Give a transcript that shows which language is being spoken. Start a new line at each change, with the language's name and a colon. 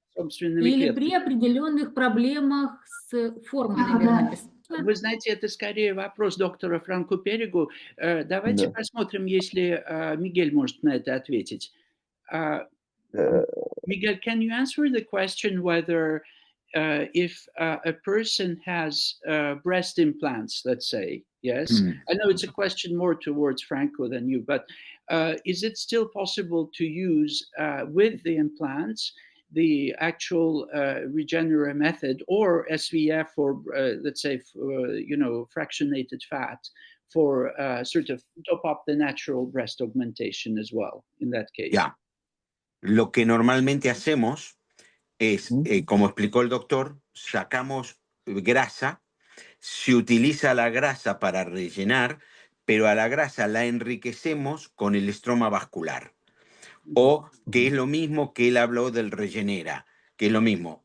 Russian: Или при определенных проблемах с формой, наверное? Вы знаете, это скорее вопрос доктора Франко Перегу. Давайте посмотрим, если Мигель может на это ответить.
English: Miguel, can you answer the question whether if a person has breast implants, let's say, yes? I know it's a question more towards Franco than you, but is it still possible to use with the implants the actual Regenera method or SVF or let's say, fractionated fat for sort of top up the natural breast augmentation as well in that case?
Spanish: Ya. Lo que normalmente hacemos es, como explicó el doctor, sacamos grasa, se utiliza la grasa para rellenar, pero a la grasa la enriquecemos con el estroma vascular. O que es lo mismo que él habló del regenera, que es lo mismo.